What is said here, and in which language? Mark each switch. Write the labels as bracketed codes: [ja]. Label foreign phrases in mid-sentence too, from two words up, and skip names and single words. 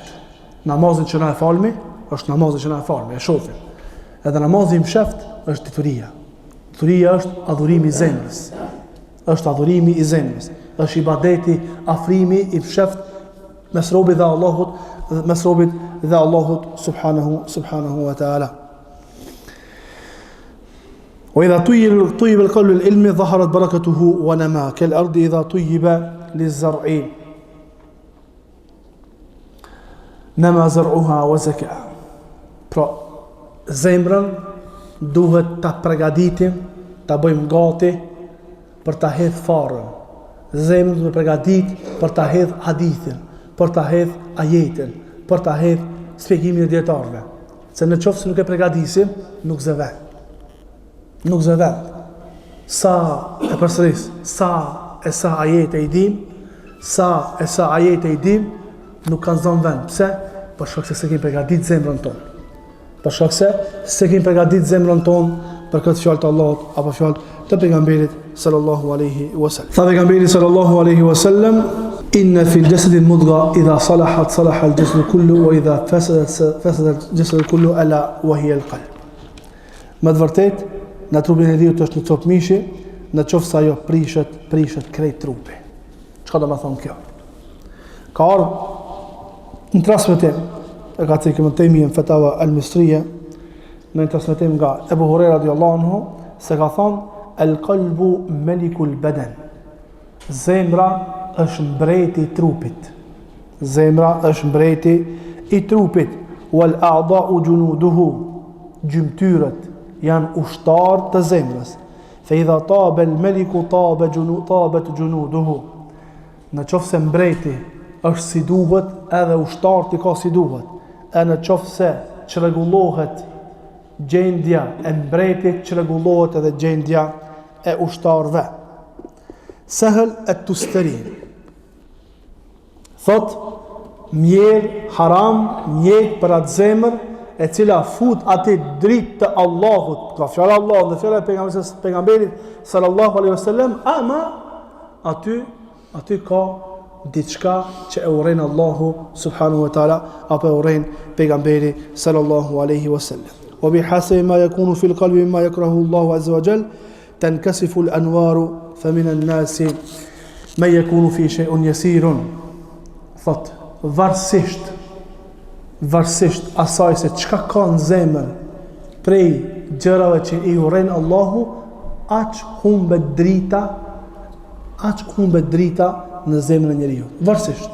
[sq] Namazin që na e falmi, është namazin që na e falmi, e shohim. Edhe namazi i mshaft është dituria. Dituria është adhurimi i zemrës. Është adhurimi i zemrës. Është ibadeti, afrimi i mshaft mes robit dhe Allahut [ar] سبحانه وتعالى. وإذا طيب القلب العلم ظهرت بركته ونما كالأرض إذا طيب للزرع نما زرعها وزكى. [sq] Pra, zemrën duhet ta përgatitim, ta bëjmë gati për ta hedhë farën. Zemrën duhet përgatit për ta hedhë hadithin, për ta hedhë ajetin, për ta hedhë shpjegimin e dietarëve. Se në qoftë se nuk e përgatisim, nuk zëven. Nuk zëven. Sa e përsëris, sa ajete i dim, sa ajete i dim, nuk kanë zonë vend. Pse? Për shkak se s'e kemi përgatit zemrën tonë. Për shkak se s'e kemi përgatit zemrën tonë për këtë fjalë të Allahut apo fjalë të pejgamberit [ar] صلى الله عليه وسلم. [sq] Tha pejgamberi [ar] صلى الله عليه وسلم: "إن في الجسد مضغة إذا صلحت صلح الجسد كله وإذا فسد الجسد كله ألا وهي القلب." [sq] Me të vërtetë, në trupin e njeriu është një copë mishi, në qoftë se ajo prishet krejt trupi. Çka do të thonë kjo? Ka ardhur në transmetim e ka thënë Ibn Taymiyyah në Fatawa al-Misriya, në transmetim nga Ebu Huraira [ar] رضي الله عنه, [sq] se ka thonë: [ar] "القلب ملك البدن." [sq] Zemra është mbreti i trupit. Zemra është mbreti i trupit. [ar] والأعضاء جنوده. [sq] Gjymtyrët janë ushtarë të zemrës. [ar] فإذا طاب الملك طابت جنوده. [sq] Në qoftë se mbreti është si duhet, edhe ushtarët i ka si duhet. E në qoftë se çrregullohet gjendja e mbretit, çrregullohet edhe gjendja e ushtarëve. Sahel at-Tustari thot: mjerë haram, mjetë për atë zemër e cila fut atë dritë të Allahut, ka fjala Allah dhe fjala e pejgamberit [ar] صلى الله عليه وسلم, [sq] ama aty ka diçka që e urren Allahu [ar] سبحانه وتعالى [sq] apo e urren pejgamberi [ar] صلى الله عليه وسلم. وبحسب ما يكون في القلب مما يكره الله عز وجل تنكسف الأنوار فمن الناس من يكون في شيء يسير. [sq] Thot, varsisht asaj se çka ka në zemër prej gjërave që i urren Allahu, aq humbet drita në zemrën e njeriu. Varsisht.